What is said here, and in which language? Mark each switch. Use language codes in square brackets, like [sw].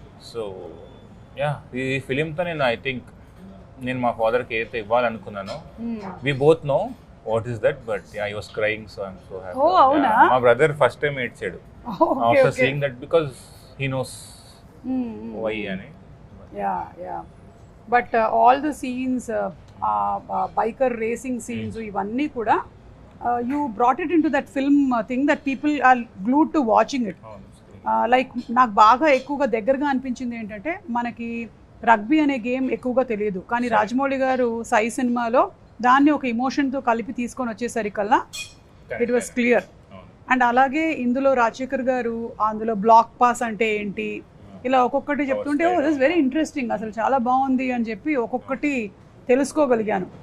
[en] so yeah, [te] ఈ ఫిలింతో నేను I think నేను మా ఫాదర్కి ఏదైతే ఇవ్వాలనుకున్నానో, [en] We both know what is that, but yeah, he was crying, so I'm so happy. [te] మా బ్రదర్ ఫస్ట్ టైం ఏడ్చాడు [en] After seeing that because he knows why ani. Yeah. But all the scenes, biker racing scenes, [te] ivanni kuda [en] you brought it into that film thing that people are glued to watching it. [te] Like నాకు బాగా ఎక్కువగా దగ్గరగా అనిపించింది ఏంటంటే, మనకి rugby అనే game ఎక్కువగా తెలియదు, కానీ రాజమౌళి గారు సై సినిమాలో దాన్ని ఒక ఎమోషన్తో కలిపి తీసుకొని వచ్చేసరికల్లా ఇట్ వాస్ క్లియర్. అండ్ అలాగే ఇందులో రాజశేఖర్ గారు అందులో బ్లాక్ పాస్ అంటే ఏంటి ఇలా ఒక్కొక్కటి చెప్తుంటే [en] oh this very interesting, [te] అసలు చాలా బాగుంది అని చెప్పి ఒక్కొక్కటి తెలుసుకోగలిగాను.